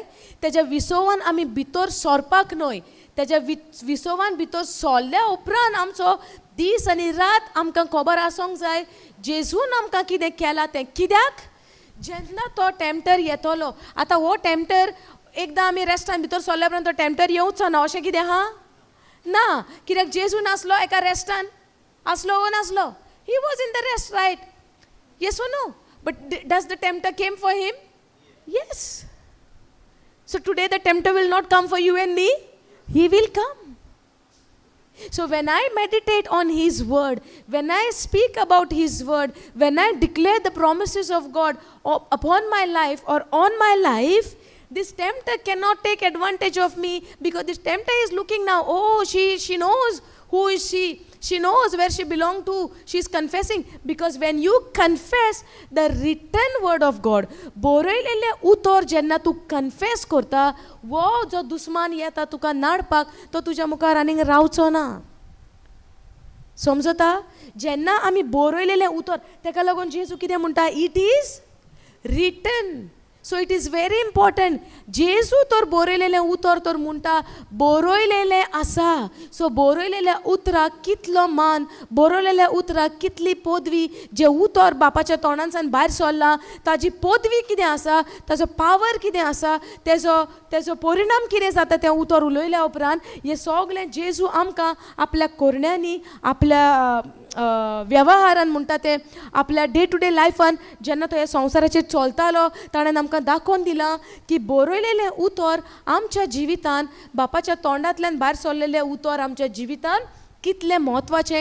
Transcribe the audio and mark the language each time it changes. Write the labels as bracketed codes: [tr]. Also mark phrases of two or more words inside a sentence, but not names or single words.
[kok] तेज्या विसवान आमी भितर सरपाक न्हय. तेज्या विसवान भितर सरल्या उपरांत आमचो दीस आनी रात आमकां खबर आसूंक जाय जेजून आमकां कितें केलां तें. कित्याक जेन्ना तो टेम्पटर येतलो. आतां हो टेम्पटर एकदां आमी रेस्टान भितर सरल्या उपरांत तो टेम्पटर येवचो ना अशें कितें आहा ना. कित्याक जेजू नासलो एका रेस्टान आसलो वो नासलो. [en] He was in the rest right. Yes or no. But does the tempter came for him? येस. So today the tempter will not come for you and me. He will come. So when I meditate on His word, when I speak about His word, when I declare the promises of God upon my life or on my life, this tempter cannot take advantage of me because this tempter is looking now, oh, she knows who is she. She knows where she belongs to. She is confessing. Because when you confess the written word of God, [kok] बरयलेले उतर जेन्ना तूं कन्फेस करता, वो जो दुस्मान येता तुका नाडपाक तो तुज्या मुखार आनीक रावचो ना. समजता. जेन्ना आमी बरयलेलें उतर तेका लागून जेजू कितें म्हणटा [en] it is written. So it is very important. [kok] जेजू तर बरयलेलें उतर तर म्हणटा बरयलेलें आसा. सो बरयलेल्या उतराक कितलो मान, बरयलेल्या उतराक कितली पदवी, जे उतर बापाच्या तोंडांसान भायर सरलां ताजी पदवी कितें आसा, ताजो पावर कितें आसा, तेजो परिणाम कितें जाता तें उतर उलयल्या उपरांत हें सगळें जेजू आमकां आपल्या कोरण्यांनी, आपल्या वेव्हारान म्हणटा ते आपल्या [en] day to day [kok] लायफान जेन्ना तो ह्या संवसाराचेर चलतालो ताणें आमकां दाखोवन दिलां की बरयलेलें उतर आमच्या जिवितान, बापाच्या तोंडांतल्यान भायर सरलेलें उतर आमच्या जिवितान कितलें म्हत्वाचें.